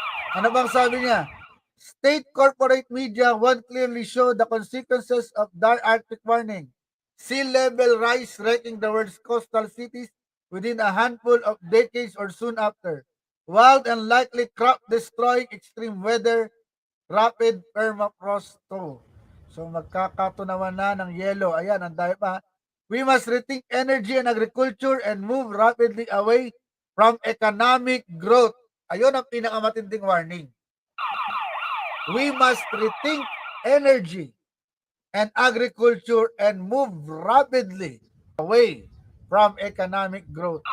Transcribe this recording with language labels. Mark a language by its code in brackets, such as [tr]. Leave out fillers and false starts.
[tl] Ano bang sabi niya? [en] State corporate media won't clearly show the consequences of dark Arctic warning. Sea level rise wrecking the world's coastal cities within a handful of decades or soon after. Wild and likely crop destroying extreme weather, rapid permafrost too. [tl] So magkakatunawan na ng yelo. Ayan, ang dahil pa. [en] We must rethink energy and agriculture and move rapidly away from economic growth. [tl] Ayun ang pinakamatinding warning. [en] We must rethink energy and agriculture and move rapidly away from economic growth.